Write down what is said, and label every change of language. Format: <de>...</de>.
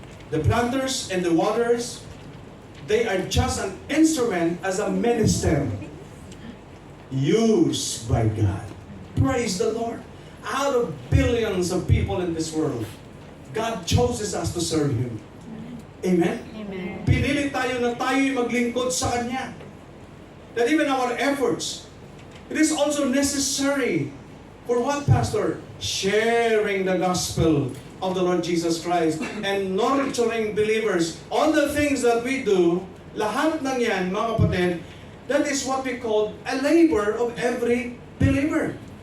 <en>The planters and the waters, they are just an instrument as a minister used by God. Praise the Lord. Out of billions of people in this world, God chooses us to serve Him. Amen? Amen.</en> <tl>Pinili tayo na tayo'y maglingkod sa Kanya.</tl> <en>That even our efforts, it is also necessary for what, Pastor? Sharing the gospel of the Lord Jesus Christ and nurturing believers. All the things that we do,</en> <tl>lahat ng yan, mga kapatid,</tl> <en>that is what we call a labor of every believer.</en>